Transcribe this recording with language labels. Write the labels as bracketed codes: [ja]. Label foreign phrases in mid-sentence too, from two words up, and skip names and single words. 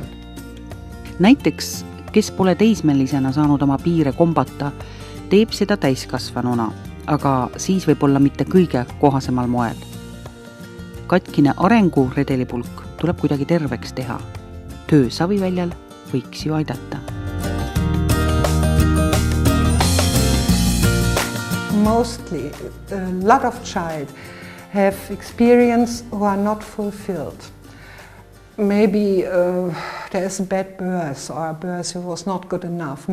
[et] Näiteks, kes pole teismelisena saanud oma piire kombata, teeb seda täiskasvanuna, aga siis võib olla mitte kõige kohasemal moel. Katkine arengu redelipulk tuleb kuidagi terveks teha. Töö saviväljal võiks ju aidata. [en] Mostly, a lot of child have experience who are not fulfilled. Maybe there is a bad birth or a birth who was not good enough.